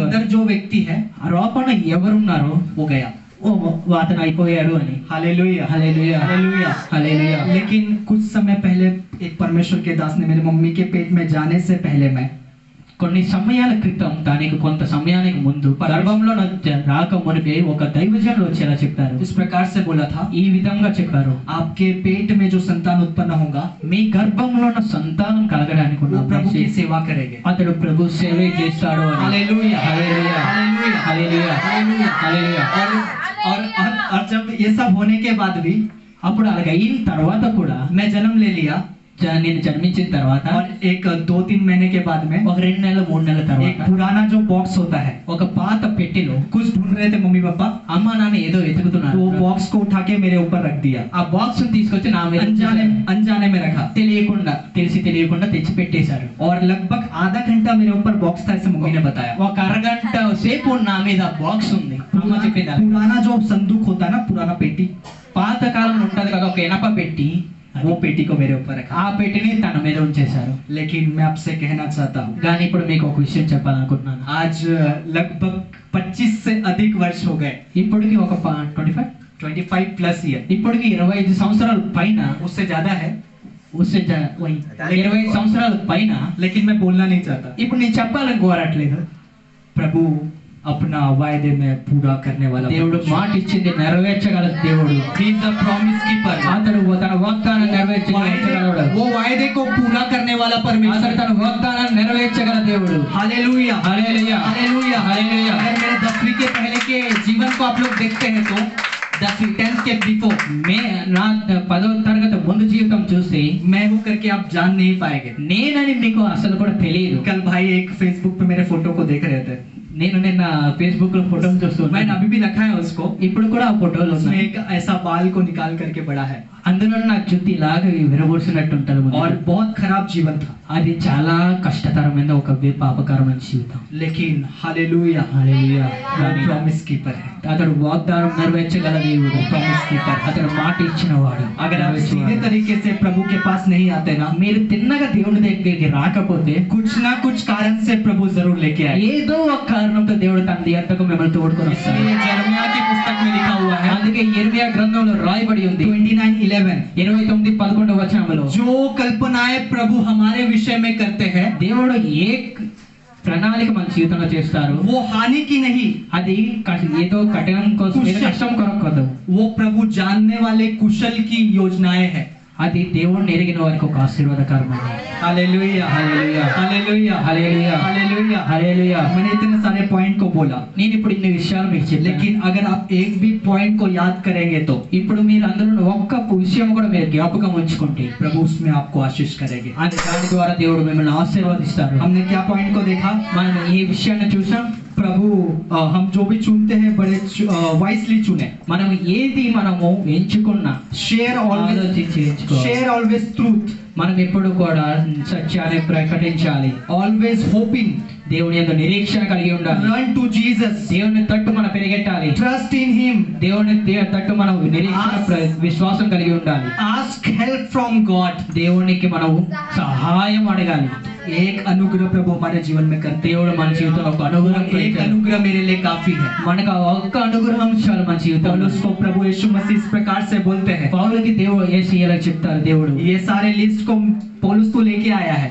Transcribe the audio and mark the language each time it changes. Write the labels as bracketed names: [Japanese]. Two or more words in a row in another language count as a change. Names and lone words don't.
[Hindi] अंदर जो व्यक्ति है [Telugu] లోపల ఎవరున్నారో [Hindi] वो गया। [Telugu] ఓ అతను అయిపోయాడు అని. [Hindi] हालेलुया [Telugu] హల్లెలూయా [Hindi] हालेलुया [Telugu] హల్లెలూయా. [Hindi] लेकिन कुछ समय पहले एक परमेश्वर के दास ने मेरी मम्मी के पेट में जाने से पहले मैं [Telugu] కొన్ని సమయాల క్రితం, దానికి కొంత సమయానికి ముందు గర్భంలో రాక మునిపే ఒక దైవజనులు వచ్చేలా చెప్పారు. [Hindi] इस प्रकार से बोला था, [Telugu] ఈ విధంగా చెప్పారు, [Hindi] आपके पेट में जो संतान उत्पन्न होगा [Telugu] మీ గర్భంలో ఉన్న సంతానం కలగడానికి ఉన్న [Hindi] वो प्रभु की [Telugu] మనిషి [Hindi] सेवा करेंगे। [Telugu] అతడు ప్రభు సేవ చేస్తాడు అని. [Hindi] हालेलुया [Telugu] హల్లెలూయా [Hindi] हालेलुया [Telugu] హల్లెలూయా [Hindi] हालेलुया [Telugu] హల్లెలూయా. [Hindi] और जब ये सब होने के बाद भी [Telugu] అప్పుడు అలాగ అయిన తర్వాత కూడా [Hindi] मैं जन्म ले लिया। [Telugu] నేను జన్మించిన తర్వాత [Hindi] और एक 2-3 महीने के बाद में [Telugu] ఒక 2 నెలలు 3 నెలల [Hindi] एक [Telugu] తర్వాత [Hindi] पुराना जो बॉक्स होता है, [Telugu] ఒక పాత పెట్టెలో [Hindi] कुछ ढूंढ रहे थे मम्मी पापा, [Telugu] అమ్మ నాన్న ఏదో [Hindi] तो [Telugu] వెతుకుతున్నారు. [Hindi] वो बॉक्स को उठा के मेरे ऊपर रख दिया। [Telugu] ఆ బాక్స్ తీసుకొచ్చి నా మీద [Hindi] अनजाने में रखा, [Telugu] తెలియకుండా తెచ్చి పెట్టేశారు. [Hindi] और लगभग आधा घंटा मेरे ऊपर बॉक्स था, ऐसे मम्मी ने बताया। [Telugu] ఒక అరగంట సేపు నా మీద బాక్స్ ఉంది. అమ్మ చెప్పింది అలా. [Hindi] पुराना जो संदूक होता है ना, पुराना पेटी, [Telugu] పాత కాలంలో ఉంటది కదా ఒక ఎనప పెట్టి, [Hindi] वो पेटी को मेरे ऊपर रखा। [Telugu] ఆ పెట్టిని తన మీద ఉంచేశారు. [Hindi] लेकिन मैं आपसे कहना चाहता हूँ, [Telugu] కానీ ఇప్పుడు మీకు ఒక విషయం చెప్పాలనుకుంటున్నాను. [Hindi] आज लगभग 25 से अधिक वर्ष हो गए, [Telugu] ఇప్పటికి ఒక 25 [Hindi] 25+ ईयर, [Telugu] ఇప్పటికి 25 సంవత్సరాల పైన, [Hindi] उससे ज्यादा है, [Telugu] 25 సంవత్సరాల పైన. [Hindi] लेकिन मैं बोलना नहीं चाहता। [Telugu] ఇప్పుడు నేను చెప్పాలని కోరట్లేదు. [Hindi] प्रभु अपना वायदे में पूरा करने वाला [Telugu] దేవుడు మాట ఇచ్చింది నెరవేర్చగల దేవుడు. [English] He is the promise keeper। [Telugu] అతడు తన వాగ్దానం నెరవేర్చగలడు. [Hindi] वो वायदे को पूरा करने वाला [Telugu] అతడు [Hindi] परमेश्वर। [Telugu] తన వాగ్దానాన్ని నెరవేర్చగల దేవుడు. [Hindi] हालेलुया [Telugu] హల్లెలూయా [Hindi] हालेलुया [Telugu] హల్లెలూయా. [Hindi] अगर मेरे 10वीं के पहले के जीवन को आप लोग देखते हैं तो 10th के बिफोर [Telugu] మే నా 10వ తరగతి ముందు జీవితం చూస్తే [Hindi] मैं हूँ करके आप जान नहीं पाएंगे। [Telugu] నేనని మీకు అసలు కూడా తెలియదు. [Hindi] कल भाई एक फेसबुक पे मेरे फोटो को देख रहे थे, [Telugu] నేను నిన్న ఫేస్బుక్ లో ఫోటోలు [Hindi] मैंने [Telugu] చూస్తున్నాను. [Hindi] अभी भी रखा है उसको। [Telugu] ఇప్పుడు కూడా ఆ ఫోటోలు [Hindi] उसमें [Telugu] ఉన్నాయి. [Hindi] एक ऐसा बाल को निकाल करके बड़ा है [Telugu] అందులో నా జుత్తి లాగా విరబోసినట్టు ఉంటారు ముందు. [Hindi] और बहुत खराब जीवन था, [Telugu] అది చాలా కష్టతరమైన ఒక పాపకరమైన జీవితం. [Hindi] लेकिन हालेलुया [Telugu] హల్లెలూయా. [Hindi] वो [English] promise keeper [Hindi] है। [Telugu] అతడు వాగ్దానం నెరవేర్చగల దేవుడు. [English] promise keeper [Hindi] है। [Telugu] అతడు మాట ఇచ్చిన వాడు. [Hindi] अगर आप सीधे तरीके से प्रभु के पास नहीं आते ना, [Telugu] మీరు తిన్నగా దేవుడి దగ్గరికి రాకపోతే [Hindi] कुछ ना कुछ कारण से प्रभु जरूर लेके आए। [Telugu] ఏదో ఒక కారణంతో దేవుడు తన దగ్గరకు మిమ్మల్ని తోడుకొని వస్తాడు. [Hindi] इसलिए यिर्मयाह की पुस्तक में लिखा हुआ है [Telugu] అందుకే యెర్మయా గ్రంథంలో రాయబడి ఉంది [Hindi] 29:11, [Telugu] 29:11 వచనంలో [Hindi] जो कल्पनाएं प्रभु हमारे विषय में करते हैं [Telugu] దేవుడు ఏ ప్రణాళిక మన జీవితంలో చేస్తారు [Hindi] वो हानि की नहीं, [Telugu] అది ఏదో కఠినం కోసం ఏదో కష్టం కొరకు కాదు. [Hindi] वो प्रभु जानने वाले कुशल की योजनाएं हैं। [Telugu] అది దేవుడిని ఎరిగిన వారికి ఒక ఆశీర్వాదకరమైనది. [Hindi] हालेलुया हालेलुया हालेलुया हालेलुया हालेलुया [Telugu] హల్లెలూయా. [Hindi] मैंने इतने सारे पॉइंट को बोला, [Telugu] నేను ఇప్పుడు ఇన్ని విషయాలు మీకు చెప్పాను. [Hindi] लेकिन अगर आप एक भी पॉइंट को याद करेंगे तो [Telugu] ఇప్పుడు మీరు అందులో ఒక్క విషయం కూడా మీరు జ్ఞాపకం ఉంచుకుంటే [Hindi] प्रभु उसमें आपको आशीष करेंगे। [Telugu] అది దాని ద్వారా దేవుడు మిమ్మల్ని ఆశీర్వదిస్తారు. [Hindi] हमने क्या पॉइंट को देखा? [Telugu] మనం ఈ విషయాన్ని చూసాం. [Hindi] प्रभु हम जो भी चुनते हैं बड़े वाइसली चुने। [Telugu] మనం ఏది మనము ఎంచుకున్నా [English] share always [Telugu] ఆలోచించి ఎంచుకోవాలి. [English] share always truth, [Telugu] మనం ఎప్పుడు కూడా సత్యాన్ని ప్రకటించాలి. [English] always hoping, [Telugu] దేవుని యందు నిరీక్షణ కలిగి ఉండాలి. [English] run to Jesus, [Telugu] దేవుని తట్టు మనం పెరిగెట్టాలి. [English] trust in him, [Telugu] దేవుని తట్టు మనం నిరీక్షణ విశ్వాసం కలిగి ఉండాలి. [English] ask help from God. [Telugu] దేవునికి మనం సహాయం అడగాలి. [Hindi] एक अनुग्रह प्रभु हमारे जीवन में करते [Telugu] దేవుడు మన జీవితంలో ఒక అనుగ్రహం [Hindi] हैं। एक [Telugu] పెంచాలి. [Hindi] अनुग्रह मेरे लिए काफी है। [Telugu] మనకు ఆ ఒక్క అనుగ్రహం చాలు మన జీవితంలో. [Hindi] पौलुस को प्रभु यीशु मसीह इस प्रकार से बोलते हैं, [Telugu] పౌలుకి దేవుడు యేసయ్య చెప్తారు. దేవుడు [Hindi] ये सारे लिस्ट को पौलुस तो लेके आया है।